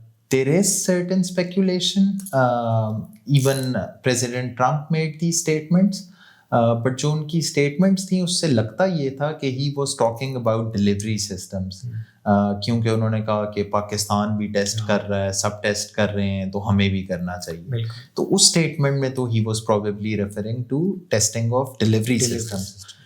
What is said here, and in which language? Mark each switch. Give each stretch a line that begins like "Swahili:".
English: There is certain speculation. Even President Trump made these statements.
Hindi: But जो उनकी statements थी उससे लगता ये था कि
English: he was talking about delivery systems.
Hindi: क्योंकि उन्होंने कहा कि पाकिस्तान भी टेस्ट कर रहा है, सब टेस्ट कर रहे हैं, तो हमें भी करना चाहिए. तो उस स्टेटमेंट में तो
English: he was probably referring to testing of delivery systems.